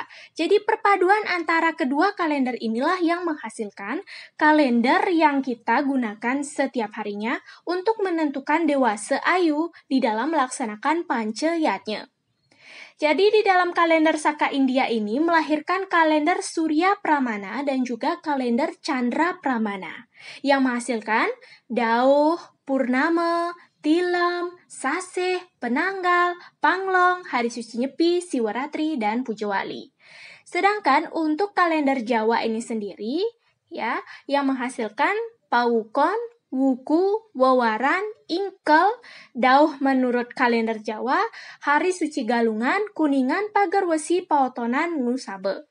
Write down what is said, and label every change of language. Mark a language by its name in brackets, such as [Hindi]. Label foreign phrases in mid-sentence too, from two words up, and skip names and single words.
[Indonesian] Jadi perpaduan antara kedua kalender inilah yang menghasilkan kalender yang kita gunakan setiap harinya untuk menentukan dewasa ayu di dalam melaksanakan panceyatnya. Jadi di dalam kalender Saka India ini melahirkan kalender Surya Pramana dan juga kalender Chandra Pramana yang menghasilkan Dauh, Purnama, Tilam, Saseh, Penanggal, Panglong, Hari Suci Nyepi, Siwaratri, dan Pujawali. Sedangkan untuk kalender Jawa ini sendiri ya yang menghasilkan Pawukon, Wuku, Wawaran, Ingkel, Dauh menurut kalender Jawa, Hari Suci Galungan, Kuningan, Pagarwesi, Paotonan, Nusabe.